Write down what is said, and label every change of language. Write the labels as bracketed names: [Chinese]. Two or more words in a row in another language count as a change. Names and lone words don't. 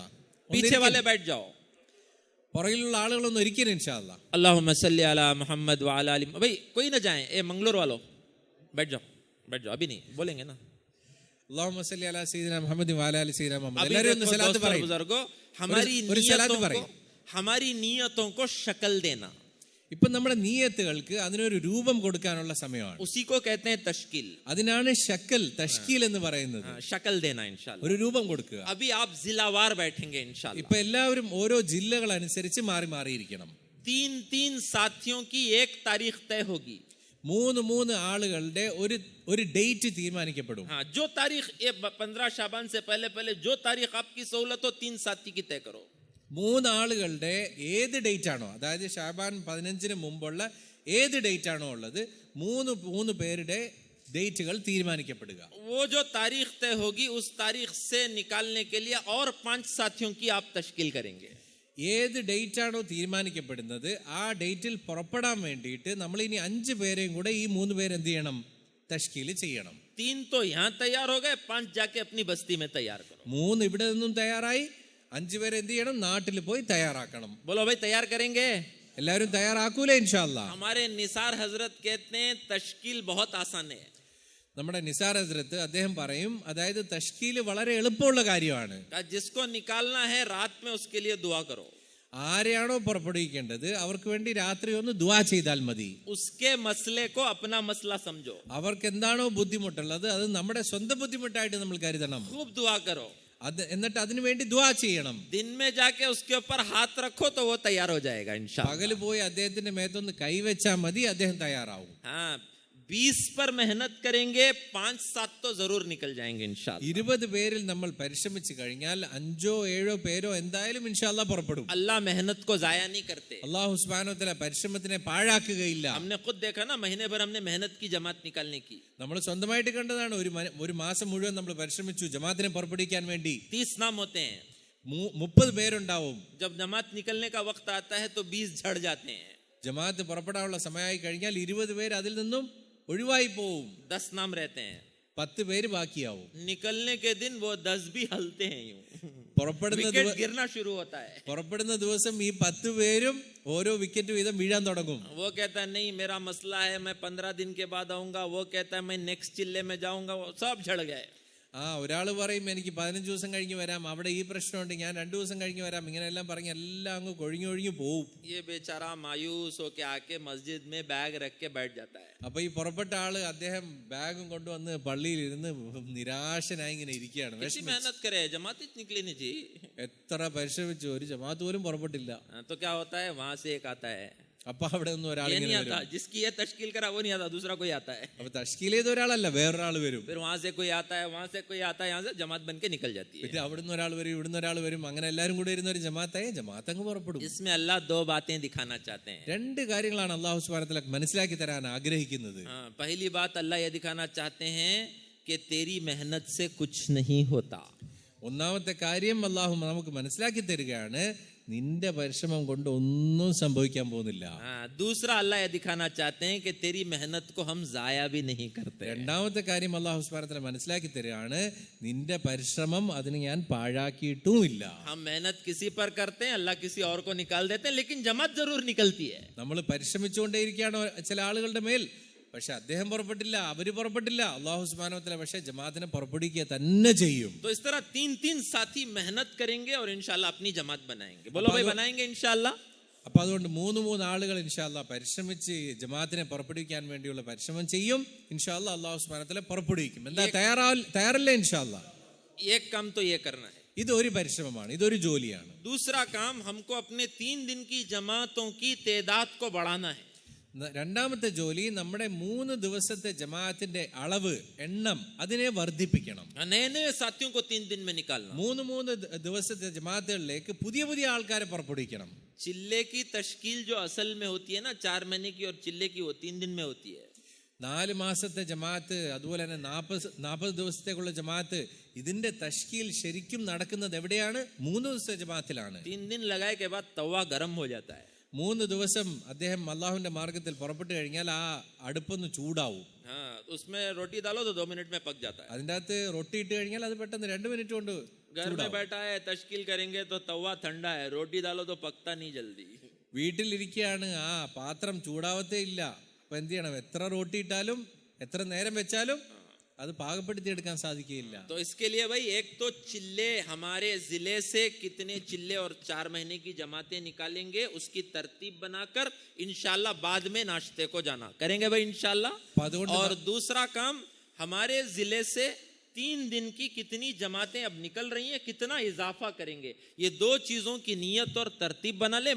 [Hindi] पीछे वाले बैठ जाओ, [Malayalam] പുറകിലുള്ള ആളുകളൊന്നും ഇരിക്കും ഇൻഷാല്ലാ. [Arabic] اللهم صل على محمد وعلى علي. [Hindi] भाई कोई ना जाए, ए मंगलोर वालों बैठ जाओ, बैठ जाओ, अभी नहीं बोलेंगे ना। [Arabic] اللهم صل على سيدنا محمد وعلى علي سيدنا محمد. [Hindi] अभी [Malayalam] എല്ലാവരും ഒന്ന് [Hindi] देखो [Malayalam] സലാത്ത് [Hindi] दोस्तों [Malayalam] പറയും. [Hindi] बुजुर्गों, हमारी [Malayalam] ഒരു സലാത്ത് [Hindi] नियतों को [Malayalam] പറയും. [Hindi] हमारी नियतों को शक्ल देना, [Malayalam] ഇപ്പൊ നമ്മുടെ നീയത്തുകൾക്ക് അതിനൊരു രൂപം കൊടുക്കാനുള്ള സമയമാണ്. [Hindi] उसी को कहते हैं तश्कील। [Malayalam] അതിനാണ് ഷക്കൽ തഷ്കീൽ എന്ന് പറയുന്നത്. [Hindi] शक्ल देना इंशाल्लाह। [Malayalam] ഒരു രൂപം കൊടുക്കുക. [Hindi] अभी आप जिलावार बैठेंगे इंशाल्लाह। [Malayalam] ഇപ്പൊ എല്ലാവരും ഓരോ ജില്ലകൾ അനുസരിച്ച് മാറി മാറിയിരിക്കണം. [Hindi] 3 साथियों की एक तारीख तय होगी। [Malayalam] 3 ആളുകളുടെ ഒരു ഡേറ്റ് തീരുമാനിക്കപ്പെടും. [Hindi] हाँ, जो तारीख ये 15 शाबान से पहले जो तारीख आपकी सहूलत हो, 3 साथी की तय करो। [Malayalam] 3 ആളുകളുടെ ഏത് ഡേറ്റ് ആണോ, അതായത് ഷാബാൻ 15-ന് മുമ്പുള്ള ഏത് ഡേറ്റ് ആണോ ഉള്ളത്, 3 പേരുടെ ഡേറ്റുകൾ തീരുമാനിക്കപ്പെടുക. [Hindi] वो जो तारीख तय होगी उस तारीख से निकालने के लिए और 5 साथियों की आप तश्कील करेंगे। [Malayalam] ഏത് ഡേറ്റ് ആണോ തീരുമാനിക്കപ്പെടുന്നത് ആ ഡേറ്റിൽ പുറപ്പെടാൻ വേണ്ടിയിട്ട് നമ്മൾ ഇനി 5 പേരെയും കൂടെ ഈ 3 പേര് എന്ത് ചെയ്യണം? തഷ്കീൽ ചെയ്യണം. [Hindi] 3 तो यहाँ तैयार हो गए, 5 जाके अपनी बस्ती में तैयार करो। [Malayalam] 3 ഇവിടെ നിന്നും തയ്യാറായി, 5 പേര് എന്ത് ചെയ്യണം? നാട്ടിൽ പോയി തയ്യാറാക്കണം. [Hindi] बोलो भाई तैयार करेंगे? [Malayalam] എല്ലാവരും തയ്യാറാക്കൂലേ ഇൻഷാല്ലാ? [Hindi] हमारे निसार हजरत कहते हैं तश्कील बहुत आसान है। [Malayalam] നമ്മുടെ നിസാർ ഹസ്രത്ത് അദ്ദേഹം പറയും, അതായത് തഷ്കീൽ വളരെ എളുപ്പമുള്ള കാര്യമാണ്. [Hindi] जिसको निकालना है रात में उसके लिए दुआ करो। [Malayalam] ആരെയാണോ പുറപ്പെടുവിക്കേണ്ടത് അവർക്ക് വേണ്ടി രാത്രി ഒന്ന് ദുആ ചെയ്താൽ മതി. [Hindi] उसके मसले को अपना मसला समझो। [Malayalam] അവർക്ക് എന്താണോ ബുദ്ധിമുട്ടുള്ളത് അത് നമ്മുടെ സ്വന്തം ബുദ്ധിമുട്ടായിട്ട് നമ്മൾ കരുതണം. [Hindi] खूब दुआ करो, [Malayalam] എന്നിട്ട് അതിനു വേണ്ടി ദുആ ചെയ്യണം. [Hindi] दिन में जाके उसके ऊपर हाथ रखो तो वो तैयार हो जाएगा इंशाल्लाह। [Malayalam] പകല് പോയി അദ്ദേഹത്തിന്റെ മേത്തൊന്ന് കൈവച്ചാൽ മതി, അദ്ദേഹം തയ്യാറാവും. [Hindi] हाँ, 20 पर मेहनत करेंगे, 5-7 तो जरूर निकल जाएंगे इंशाल्लाह। [Malayalam] 20 പേരിൽ നമ്മൾ പരിശ്രമിച്ചു കഴിഞ്ഞാൽ 5-7 പേരോ എന്തായാലും ഇൻഷാല്ലാ പുറപ്പെടും. [Hindi] अल्लाह मेहनत को जाया नहीं करते। [Arabic] الله سبحانه وتعالى [Malayalam] പരിശ്രമത്തിനെ പാഴാക്കുകയില്ല. [Hindi] हमने खुद देखा ना, महीने भर हमने मेहनत की जमात निकालने की। [Malayalam] നമ്മൾ സ്വന്തമായിട്ട് കണ്ടതാണ്. ഒരു മാസം മുഴുവൻ നമ്മൾ പരിശ്രമിച്ചു ജമാഅത്തിനെ പുറപ്പെടുവിക്കാൻ വേണ്ടി. [Hindi] 30 नाम होते हैं, [Malayalam] 30 പേരുണ്ടാവും. [Hindi] जब जमात निकलने का वक्त आता है तो 20 झड़ जाते हैं। [Malayalam] ജമാഅത്ത് പുറപ്പെടാനുള്ള സമയമായി കഴിഞ്ഞാൽ 20 പേര് അതിൽ നിന്നും ഒഴിവായി പോവും. [Hindi] 10 नाम रहते हैं, [Malayalam] 10 പേര് ബാക്കിയാവും. [Hindi] निकलने के दिन वो 10 भी हलते हैं, यूं [Malayalam] പുറപ്പെടുന്ന [Hindi] गिरना शुरू होता है। [Malayalam] പുറപ്പെടുന്ന ദിവസം ഈ 10 പേരും ഓരോ വിക്കറ്റ് വീതം വീഴാൻ തുടങ്ങും. [Hindi] वो कहता है नहीं मेरा मसला है, मैं 15 दिन के बाद आऊंगा। वो कहता है मैं नेक्स्ट चिल्ले में जाऊंगा। वो सब झड़ गए। [Malayalam] ഒരാൾ പറയും എനിക്ക് 15 ദിവസം കഴിഞ്ഞ് വരാം, അവിടെ ഈ പ്രശ്നമുണ്ട്, ഞാൻ 2 ദിവസം കഴിഞ്ഞ് വരാം, ഇങ്ങനെയെല്ലാം പറഞ്ഞ് എല്ലാം അങ്ങ് കൊഴിഞ്ഞൊഴിഞ്ഞു പോവും. [Hindi] ये बेचारा मायूस होके आके मस्जिद में बैग रख के बैठ जाता है। [Malayalam] അപ്പൊ ഈ പുറപ്പെട്ട ആള് അദ്ദേഹം ബാഗും കൊണ്ടുവന്ന് പള്ളിയിൽ ഇരുന്ന് നിരാശനായി ഇങ്ങനെ ഇരിക്കുകയാണ്. [Hindi] मेहनत करे, जमात निकली नहीं जी। [Malayalam] എത്ര പരിശ്രമിച്ചു, ഒരു ജമാഅത്ത് പോലും പുറപ്പെട്ടില്ല. [Hindi] तो क्या होता है, वहां से एक आता है, [Malayalam] അപ്പൊ അവിടെ ഒന്നും ഒരാൾ [Hindi] ये नहीं आता, जिसकी ये तश्कील करा वो नहीं आता, दूसरा कोई आता है, [Malayalam] അപ്പൊ തഷ്കീൽ ചെയ്ത ഒരാളല്ല, വേറൊരാൾ വരും. [Hindi] फिर वहां से कोई आता है, वहां से कोई आता है, यहाँ से जमात बन के निकल जाती है. [Malayalam] പിന്നെ അവിടുന്ന് ഒരാൾ വരും, ഇവിടുന്ന് ഒരാൾ വരും, അങ്ങനെ എല്ലാരും കൂടെ ഇരുന്ന ഒരു ജമാഅത്തായി ജമാഅത്ത് അങ്ങ് പുറപ്പെടും. [Hindi] इसमें अल्लाह दो बातें दिखाना चाहते हैं. [Malayalam] രണ്ട് കാര്യങ്ങളാണ് [Arabic] الله سبحانه وتعالى [Malayalam] മനസ്സിലാക്കി തരാൻ ആഗ്രഹിക്കുന്നത്. [Hindi] पहली बात अल्लाह ये दिखाना चाहते हैं कि तेरी मेहनत से कुछ नहीं होता. [Malayalam] ഒന്നാമത്തെ കാര്യം അല്ലാഹു നമുക്ക് മനസ്സിലാക്കി തരികയാണ്, നിന്റെ പരിശ്രമം കൊണ്ട് ഒന്നും സംഭവിക്കാൻ പോകുന്നില്ല. [Hindi] दूसरा अल्लाह ये दिखाना चाहते हैं कि तेरी मेहनत को हम जाया भी नहीं करते. [Malayalam] രണ്ടാമത്തെ കാര്യം [Arabic] الله سبحانه وتعالى [Malayalam] മനസ്സിലാക്കി തരികയാണ്, നിന്റെ പരിശ്രമം അതിന് ഞാൻ പാഴാക്കിയിട്ടും ഇല്ല. [Hindi] हम मेहनत किसी पर करते हैं, अल्लाह किसी और को निकाल देते हैं, लेकिन जमात जरूर निकलती है. [Malayalam] നമ്മൾ പരിശ്രമിച്ചുകൊണ്ടേയിരിക്കുകയാണ് ചില ആളുകളുടെ മേൽ, പക്ഷെ അദ്ദേഹം പുറപ്പെട്ടില്ല, അവര് പുറപ്പെട്ടില്ല. [Arabic] الله سبحانه وتعالى [Malayalam] പക്ഷെ ജമാഅത്തിനെ പുറപ്പെടുവിക്കുക തന്നെ ചെയ്യും. [Hindi] तो इस तरह तीन तीन साथी मेहनत करेंगे और इंशाल्लाह अपनी जमात बनाएंगे. बोलो भाई, बनाएंगे इंशाल्लाह. [Malayalam] അപ്പൊ അതുകൊണ്ട് മൂന്ന് ആളുകൾ ഇൻഷാല്ലാ പരിശ്രമിച്ച് ജമാഅത്തിനെ പുറപ്പെടുവിക്കാൻ വേണ്ടിയുള്ള പരിശ്രമം ചെയ്യും. ഇൻഷാല്ലാ [Arabic] الله سبحانه وتعالى [Malayalam] പുറപ്പെടുവിക്കും. എന്താ തയ്യാറല്ലേ? ഇൻഷാല്ലാ [Hindi] एक काम तो ये करना है, [Malayalam] ഇത് ഒരു പരിശ്രമമാണ്, ഇതൊരു ജോലിയാണ്. [Hindi] दूसरा काम हमको अपने 3 दिन की जमातों की तादाद को बढ़ाना है. [Malayalam] രണ്ടാമത്തെ ജോലി നമ്മുടെ 3 ദിവസത്തെ ജമാഅത്തിന്റെ അളവ്, എണ്ണം അതിനെ വർദ്ധിപ്പിക്കണം. [Hindi] नए नए साथियों को 3 दिन में निकालना. [Malayalam] 3 ദിവസത്തെ ജമാഅത്തുകളിലേക്ക് പുതിയ ആൾക്കാരെ പുറപ്പെടുവിക്കണം. [Hindi] चिल्ले की तश्कील जो असल में होती है ना 4 महीने की, और चिल्ले की वो 3 दिन में होती है. [Malayalam] 4 മാസത്തെ ജമാഅത്ത്, അതുപോലെ തന്നെ 40 ദിവസത്തേക്കുള്ള ജമാഅത്ത്, ഇതിന്റെ തഷ്കീൽ ശരിക്കും നടക്കുന്നത് എവിടെയാണ്? 3 ദിവസത്തെ ജമാഅത്തിലാണ്. [Hindi] 3 दिन लगाए के बाद तवा गर्म हो जाता है. [Malayalam] 3 ദിവസം അദ്ദേഹം അള്ളാഹുവിന്റെ മാർഗത്തിൽ പുറപ്പെട്ടു കഴിഞ്ഞാൽ ആ അടുപ്പൊന്ന് ചൂടാവും. [Hindi] उसमें रोटी डालो तो 2 मिनट में पक जाता है. [Malayalam] അതിൻ്റെ അകത്ത് റൊട്ടി ഇട്ട് കഴിഞ്ഞാൽ അത് പെട്ടെന്ന് 2 മിനിറ്റ് കൊണ്ട്. [Hindi] घर में बैठा है, तश्कील करेंगे तो तवा ठंडा है, रोटी डालो तो पकता नहीं जल्दी. [Malayalam] വീട്ടിലിരിക്കുകയാണ്, ആ പാത്രം ചൂടാവത്തേ ഇല്ല. അപ്പൊ എന്ത് ചെയ്യണം? എത്ര റൊട്ടി ഇട്ടാലും എത്ര നേരം വെച്ചാലും അത് പാകപ്പെടുത്തി എടുക്കാൻ സാധിക്കില്ല. [Hindi] तो इसके लिए भाई एक तो चिल्ले, हमारे जिले से कितने चिल्ले और 4 महीने की जमातें निकालेंगे उसकी तरतीब बनाकर इंशाल्लाह बाद में नाश्ते को जाना करेंगे भाई इंशाल्लाह. और दूसरा काम, हमारे जिले से 3 दिन की कितनी जमातें अब निकल रही हैं, कितना इजाफा करेंगे, ये 2 चीजों की नियत और तरतीब बना लें.